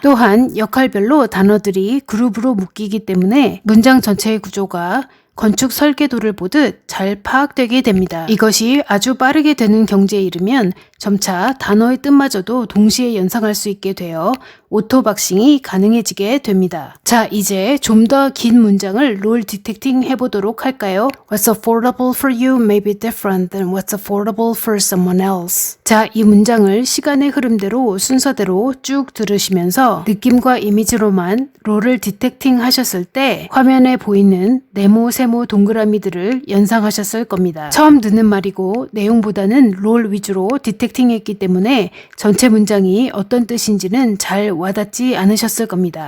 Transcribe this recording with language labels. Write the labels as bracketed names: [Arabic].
[Korean] 또한 역할별로 단어들이 그룹으로 묶이기 때문에 문장 전체의 구조가 건축 설계도를 보듯 잘 파악되게 됩니다. 이것이 아주 빠르게 되는 경지에 이르면 점차 단어의 뜻마저도 동시에 연상할 수 있게 되어 오토박싱이 가능해지게 됩니다. 자, 이제 좀 더 긴 문장을 롤 디텍팅 해보도록 할까요? [English] What's affordable for you may be different than what's affordable for someone else. [Korean] 자, 이 문장을 시간의 흐름대로 순서대로 쭉 들으시면서 느낌과 이미지로만 롤을 디텍팅 하셨을 때 화면에 보이는 네모, 세모, 동그라미들을 연상하셨을 겁니다. 처음 듣는 말이고 내용보다는 롤 위주로 디텍팅했기 때문에 전체 문장이 어떤 뜻인지는 잘 와닿지 않으셨을 겁니다.